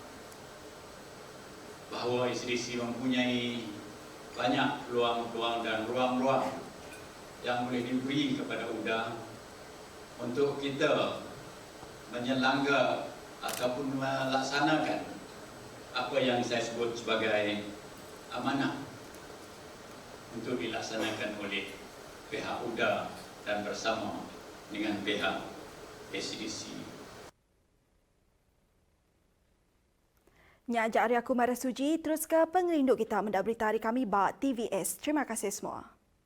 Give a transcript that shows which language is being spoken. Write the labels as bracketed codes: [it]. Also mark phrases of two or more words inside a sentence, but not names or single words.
[ms] bahawa SDC mempunyai banyak peluang-peluang dan ruang-ruang yang boleh diberi kepada UDA untuk kita menyelanggar ataupun melaksanakan apa yang saya sebut sebagai amanah untuk dilaksanakan oleh pihak UDA dan bersama dengan pihak SDC. [iba] Nyak Ajak Arya Kumarasuji, terus ke pengerinduk kita mendak berita hari kami Bak TVS. [ms] Terima kasih semua.